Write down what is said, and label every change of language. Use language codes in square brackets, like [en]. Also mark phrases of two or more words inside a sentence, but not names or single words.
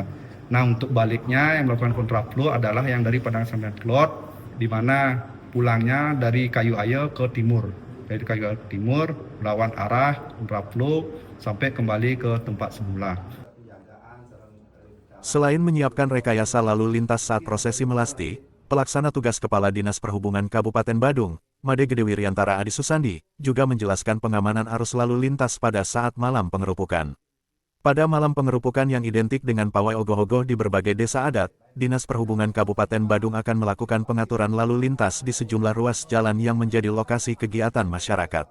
[id] Nah, untuk baliknya yang melakukan kontraflow adalah yang dari Padang Sambian Kelot, di mana pulangnya dari Kayu Ayer ke timur. Dari Kayu Ayer ke timur, melawan arah kontraflow sampai kembali ke tempat semula. Selain menyiapkan rekayasa lalu lintas saat prosesi melasti, pelaksana tugas Kepala Dinas Perhubungan Kabupaten Badung, Made Gede Wiryantara Adi Susandi, juga menjelaskan pengamanan arus lalu lintas pada saat malam pengerupukan. Pada malam pengerupukan yang identik dengan pawai ogoh-ogoh di berbagai desa adat, Dinas Perhubungan Kabupaten Badung akan melakukan pengaturan lalu lintas di sejumlah ruas jalan yang menjadi lokasi kegiatan masyarakat.